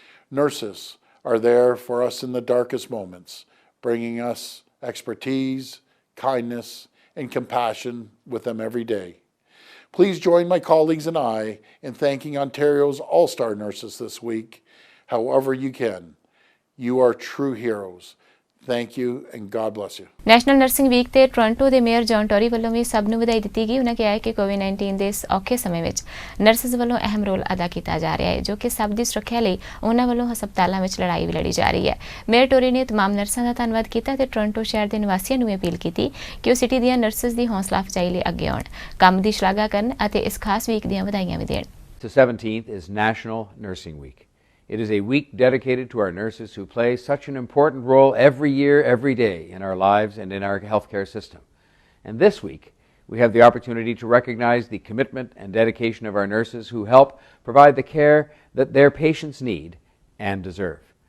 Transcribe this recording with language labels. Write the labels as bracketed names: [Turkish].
[English] Nurses are there for us in the darkest moments, bringing us expertise, kindness, and compassion with them every day. Please join my colleagues and I in thanking Ontario's all-star nurses this week, however you can. You are true heroes. Thank you and God bless you. [Punjabi] National nursing week ਤੇ Toronto ਦੇ mayor John Tory ਵੱਲੋਂ ਵੀ ਸਭ ਨੂੰ ਵਧਾਈ ਦਿੱਤੀ ਗਈ। ਉਹਨਾਂ ਕਿਹਾ ਹੈ ਕਿ ਕੋਵਿਡ-19 ਦੇ ਇਸ ਔਖੇ ਸਮੇਂ ਵਿੱਚ ਨਰਸਿਸ ਵੱਲੋਂ ਅਹਿਮ ਰੋਲ ਅਦਾ ਕੀਤਾ ਜਾ ਰਿਹਾ ਹੈ, ਜੋ ਕਿ ਸਭ ਦੀ ਸੁਰੱਖਿਆ ਲਈ ਉਹਨਾਂ ਵੱਲੋਂ ਹਸਪਤਾਲਾਂ ਵਿੱਚ ਲੜਾਈ ਵੀ ਲੜੀ ਜਾ ਰਹੀ ਹੈ। ਮੇਅਰ ਟੋਰੀ ਨੇ ਤਮਾਮ ਨਰਸਾਂ ਦਾ ਧੰਨਵਾਦ ਕੀਤਾ ਤੇ ਟੋਰਾਂਟੋ ਸ਼ਹਿਰ ਦੇ ਨਿਵਾਸੀਆਂ ਨੂੰ ਅਪੀਲ ਕੀਤੀ ਕਿ ਉਹ ਸਿਟੀ ਦੀਆਂ ਨਰਸਿਸ ਦੀ ਹੌਸਲਾ ਅਫਜ਼ਾਈ ਲਈ ਅੱਗੇ ਆਉਣ, ਕੰਮ ਦੀ ਸ਼ਲਾਘਾ ਕਰਨ ਅਤੇ ਇਸ ਖਾਸ ਵੀਕ ਦੀਆਂ ਵਧਾਈਆਂ ਵੀ ਦੇਣ। [English] The 17th is National Nursing Week. It is a week dedicated to our nurses who play such an important role every year, every day in our lives and in our healthcare system. And this week, we have the opportunity to recognize the commitment and dedication of our nurses who help provide the care that their patients need and deserve.